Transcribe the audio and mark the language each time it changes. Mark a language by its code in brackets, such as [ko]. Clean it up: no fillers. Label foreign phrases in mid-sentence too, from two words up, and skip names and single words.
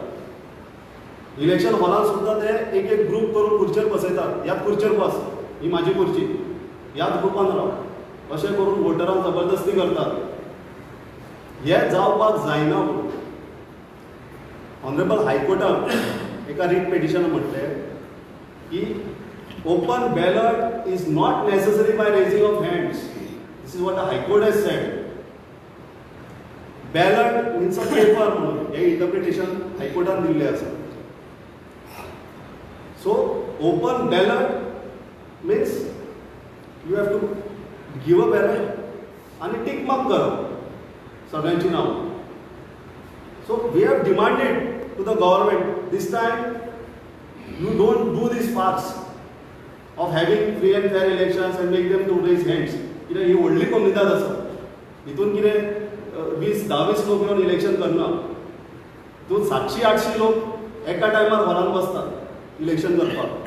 [kok] इलेक्शन हॉलान सुद्दां ते एक ग्रूप करून खुर्चेर बसयतात, ह्याच खुर्चेर बस, ही म्हाजी खुर्ची, ह्याच ग्रुपान राव, अशें करून वोटरांक जबरदस्ती करतात. हें जावपाक जायना म्हणून ऑनरेबल हायकोर्टान एका रीट पेटिशनान म्हटलें की [en] open ballot is not necessary by raising of hands. This is what the High Court has said. ballot means a paper [kok] म्हणून हे इंटरप्रिटेशन हायकोर्टान दिल्लें आसा. [en] So open ballot means you have to give a ballot [kok] आनी टीक मार्क करप सगळ्यांची नांवां. [en] So we have demanded to the government this time you don't do this farce of having free and fair elections and make them to raise hands. [kok] कित्याक ही व्हडली कोमनिदाद आसा, हितून कितें 20-20 लोक येवन इलेक्शन करना, तितून 700-800 लोक एका टायमार हॉलान बसतात इलेक्शन करपाक.